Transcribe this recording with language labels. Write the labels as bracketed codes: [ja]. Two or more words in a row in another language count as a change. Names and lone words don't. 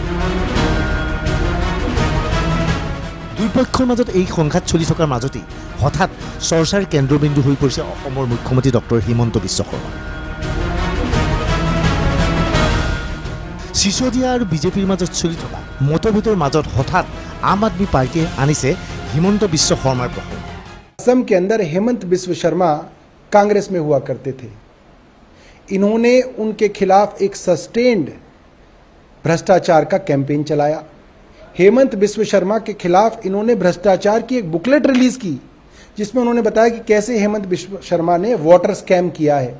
[as] দুই পক্ষৰ মাজত এই সংঘাত চলি থকাৰ মাজতেই হঠাৎ চৰ্চাৰ কেন্দ্ৰবিন্দু হৈ পৰিছে অসমৰ মুখ্যমন্ত্ৰী ডক্টৰ হিমন্ত বিশ্ব শৰ্মা। সিসোদিয়া আৰু বিজেপিৰ মাজত চলি থকা মতভেদৰ মাজত হঠাৎ আম আদমি পাৰ্টিয়ে আনিছে হিমন্ত বিশ্ব শৰ্মাৰ প্ৰসংগ। [hi] असम के अंदर हेमंत बिस्व शर्मा कांग्रेस में हुआ करते थे। इन्होंने उनके खिलाफ एक सस्टेन्ड भ्रष्टाचार का कैंपेन चलाया। हेमंत बिस्व शर्मा के खिलाफ इन्होंने भ्रष्टाचार की एक बुकलेट रिलीज की, जिसमें उन्होंने बताया कि कैसे हेमंत बिस्व शर्मा ने [en] water scam [hi] किया है।